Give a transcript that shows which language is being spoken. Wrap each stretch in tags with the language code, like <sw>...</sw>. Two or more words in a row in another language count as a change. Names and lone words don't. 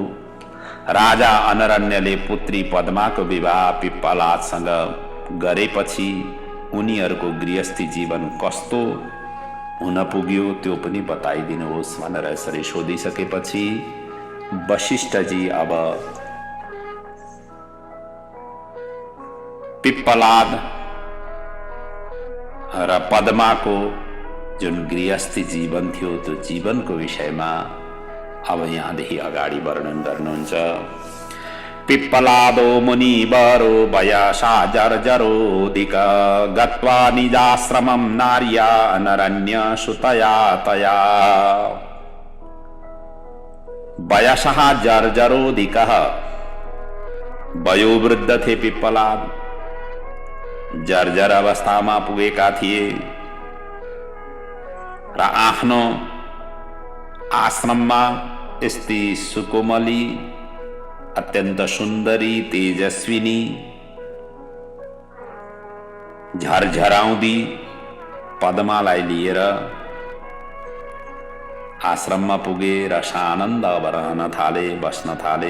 <ne>राजा अनरण्यले पुत्री पद्माको विवाह पिप्पलादसँग गरेपछि उनीहरूको गृहस्थी जीवन कस्तो हुन पुग्यो त्यो पनि बताइदिनुहोस् भनेर यसरी सोधिसकेपछि वशिष्ठजी अब पिप्पलाद र पद्माको जुन गृहस्थी जीवन थियो त्यो जीवनको विषयमा अब यहाँदेखि अगाडि वर्णन गर्नुहुन्छ।</ne> <sa>पिप्पलादो मुनिवरो वयसा जर्जरोऽधिक गत्वा निजाश्रमं नार्या अनरण्य सुतया तया। वयसः जर्जरोऽधिकः,</sa> <ne>वयोवृद्ध थे पिप्पलाद, जर्जर अवस्थामा पुगेका थिए र आफ्नो आश्रममा यस्ती सुकोमली, अत्यन्त सुन्दरी, तेजस्विनी, झरझराउँदी पद्मालाई लिएर आश्रममा पुगे र सानन्द अब रहन थाले, बस्न थाले।</ne>